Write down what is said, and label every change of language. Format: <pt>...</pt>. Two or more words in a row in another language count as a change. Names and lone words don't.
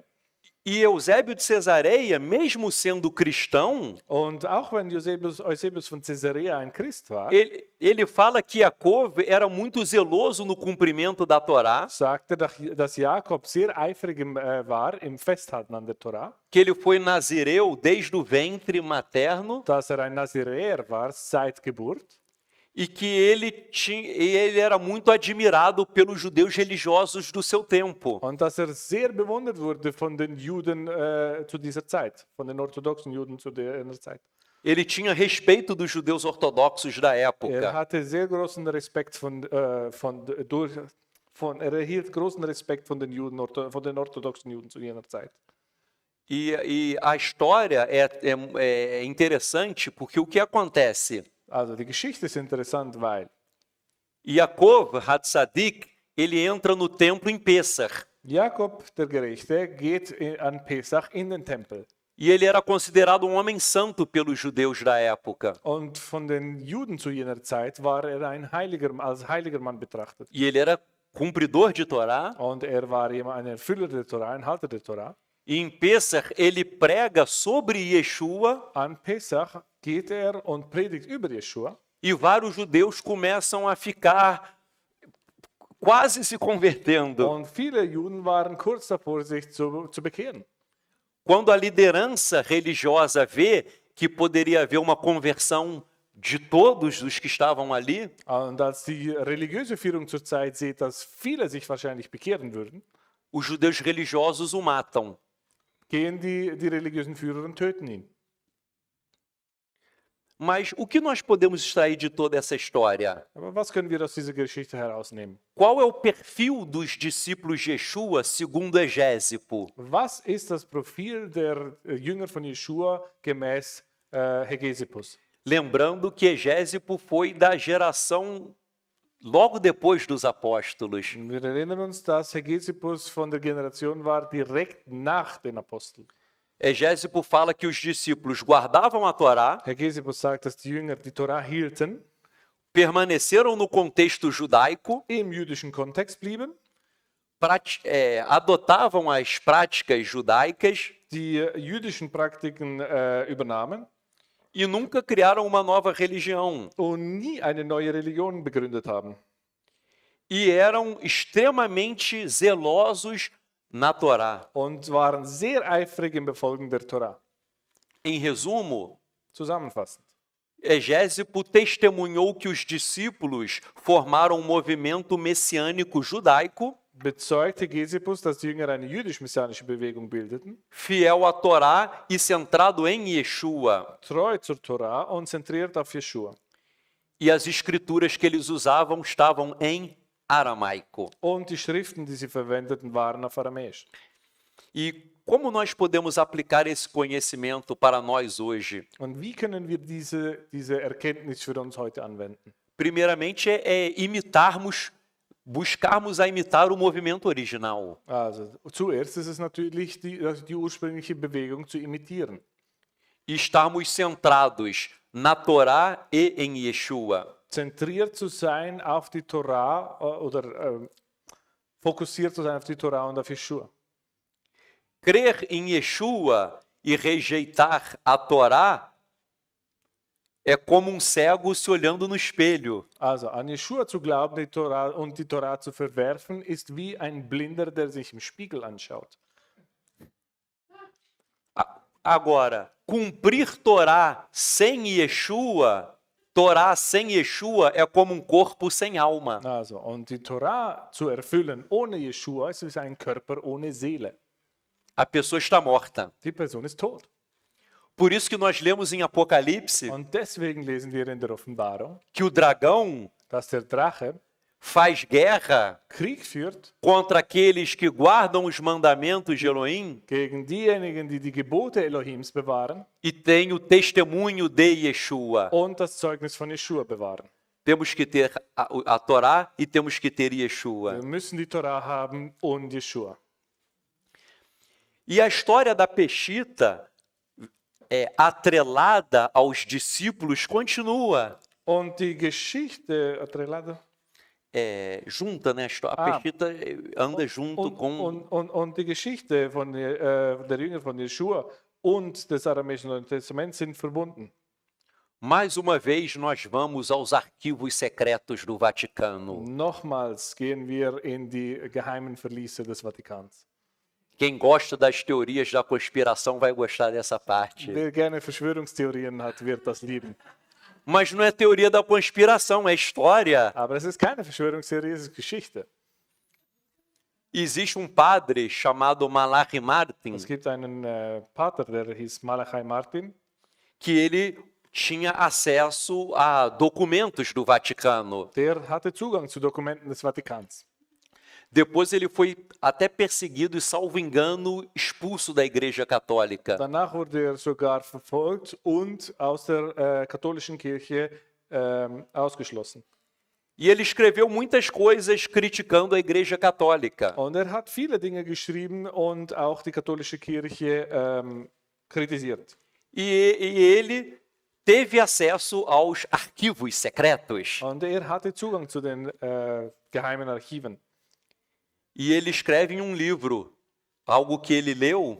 <pt>E Eusébio de Cesareia, mesmo sendo cristão,</pt> <de>Und auch wenn Eusebius von Caesarea ein Christ war,</de> <pt>ele fala que Yaakov era muito zeloso no cumprimento da Torá,</pt> <de>sagte, dass Jakob sehr eifrig war im Festhalten an der Torah,</de> <pt>que ele foi nazireu desde o ventre materno</pt> <de>dass ein Naziräer war seit Geburt</de> <pt>e que ele era muito admirado pelos judeus religiosos do seu tempo.</pt> <de>und dass sehr bewundert wurde von den Juden zu dieser Zeit, von den orthodoxen Juden zu der Zeit.</de> <pt>Ele tinha respeito dos judeus ortodoxos da época.</pt> <de>Hatte sehr großen Respekt er erhielt großen Respekt von den Juden, von den orthodoxen Juden zu jener Zeit.</de> <pt>E a história é interessante porque o que acontece?</pt> <de>Also die Geschichte ist interessant, weil</de> <pt>Yaakov Hatzadik, ele entra no templo em Pessach.</pt> <de>Jakob, der Gerechte, geht an Pesach in den Tempel.</de> <pt>E ele era considerado um homem santo pelos judeus da época.</pt> <de>Und von den Juden zu jener Zeit war er als heiliger Mann betrachtet.</de> <pt>E ele era cumpridor de Torá.</pt> <de>Und er war ein Erfüller der Torah, ein Halter der Torah.</de> <pt>E em Pessach ele prega sobre Yeshua.</pt> <de>An Pesach geht er und predigt über Jeschua.</de> <pt>E vários judeus começam a ficar quase se convertendo.</pt> <de>Und viele Juden waren kurz davor, sich zu bekehren.</de> <pt>Quando a liderança religiosa vê que poderia haver uma conversão de todos os que estavam ali,</pt> <de>Und als die religiöse Führung zur Zeit sieht, dass viele sich wahrscheinlich bekehren würden,</de> <pt>os judeus religiosos o matam.</pt> <de>gehen die religiösen Führer und töten ihn.</de> <pt>Mas o que nós podemos extrair de toda essa história?</pt> <de>Aber was können wir aus dieser Geschichte herausnehmen?</de> <pt>Qual é o perfil dos discípulos de Yeshua segundo Egésipo?</pt> <de>Was ist das Profil der Jünger von Jeschua gemäß Hegesippus?</de> <pt>Lembrando que Egésipo foi da geração logo depois dos apóstolos.</pt> <de>Wir erinnern uns, dass Hegesippus von der Generation war direkt nach den Aposteln.</de> <pt>Egésipo fala que os discípulos guardavam a Torá,</pt> <de>Hegesippus sagt, dass die Jünger die Torah hielten,</de> <pt>permaneceram no contexto judaico,</pt> <de>im jüdischen Kontext blieben,</de> <pt>adotavam as práticas judaicas</pt> <de>die jüdischen Praktiken übernahmen</de> <pt>e nunca criaram uma nova religião.</pt> <de>und nie eine neue Religion begründet haben.</de> <pt>e eram extremamente zelosos na Torá.</pt> <de>und waren sehr eifrig im Befolgen der Torah.</de> <pt>Em resumo,</pt> <de>Zusammenfassend.</de> <pt>Egésipo testemunhou que os discípulos formaram um movimento messiânico judaico,</pt> <de>Bezeugte Gesipus, dass die Jünger eine jüdisch-messianische Bewegung bildeten,</de> <pt>fiel à Torá e centrado em Yeshua.</pt> <de>treu zur Torah und zentriert auf Jeschua.</de> <pt>E as escrituras que eles usavam estavam em aramaico.</pt> <de>Und die Schriften, die sie verwendeten, waren auf Aramäisch.</de> <pt>E como nós podemos aplicar esse conhecimento para nós hoje?</pt> <de>Und wie können wir diese Erkenntnis für uns heute anwenden?</de> <pt>Primeiramente buscarmos a imitar o movimento original.</pt> <de>Also, zuerst ist es natürlich die ursprüngliche Bewegung zu imitieren.</de> <pt>E estarmos centrados na Torá e em Yeshua.</pt> <de>Zentriert zu sein auf die Torah oder fokussiert zu sein auf die Torah und auf Jeschua.</de> <pt>Crer em Yeshua e rejeitar a Torá é como um cego se olhando no espelho.</pt> <de>Also an Jeschua zu glauben die Torah und die Torah zu verwerfen, ist wie ein Blinder, der sich im Spiegel anschaut.</de> <pt>Agora, cumprir Torá sem Yeshua é como um corpo sem alma.</pt> <de>Also, und die Torah zu erfüllen ohne Jeschua ist wie ein Körper ohne Seele.</de> <pt>A pessoa está morta.</pt> <de>Die Person ist tot.</de> <pt>Por isso que nós lemos em Apocalipse</pt> <de>Und deswegen lesen wir in der Offenbarung,</de> <pt>que o dragão</pt> <de>dass der Drache</de> <pt>faz guerra</pt> <de>Krieg führt</de> <pt>contra aqueles que guardam os mandamentos de Elohim</pt> <de>gegen diejenigen, die die Gebote Elohims bewahren</de> <pt>e têm o testemunho de Yeshua.</pt> <de>und das Zeugnis von Jeschua bewahren.</de> <pt>Temos que ter a Torá e temos que ter Yeshua.</pt> <de>Wir müssen die Torah haben und Jeschua.</de> <pt>E a história da Peshita, atrelada aos discípulos, continua.</pt> <de>Und die Geschichte,</de> <pt>atrelado, Junta, né? A Peshita anda junto com...</pt> <de>und die Geschichte von der Jünger von Jeschua und des aramäischen Neuen Testaments sind verbunden.</de> <pt>Mais uma vez, nós vamos aos arquivos secretos do Vaticano.</pt> <de>Nochmals gehen wir in die geheimen Verliese des Vatikans.</de> <pt>Quem gosta das teorias da conspiração vai gostar dessa parte.</pt> <de>Wer gerne Verschwörungstheorien hat, wird das lieben.</de> <pt>Mas não é teoria da conspiração, é história.</pt> <de>Aber es ist keine Verschwörungstheorie, es ist Geschichte.</de> <pt>Existe padre chamado Malachi Martin,</pt> <de>Es gibt einen Pater, der hieß Malachi Martin,</de> <pt>que ele tinha acesso a documentos do Vaticano.</pt> <de>der hatte Zugang zu Dokumenten des Vatikans.</de> <pt>Depois ele foi até perseguido e, salvo engano, expulso da Igreja Católica.</pt> <de>Danach wurde er sogar verfolgt und aus der katholischen Kirche ausgeschlossen.</de> <pt>E ele escreveu muitas coisas criticando a Igreja Católica.</pt> <de>Und er hat viele Dinge geschrieben und auch die katholische Kirche kritisiert.</de> <pt>E ele teve acesso aos arquivos secretos.</pt> <de>Und er hatte Zugang zu den geheimen Archiven.</de> <pt>E ele escreve em livro algo que ele leu.</pt>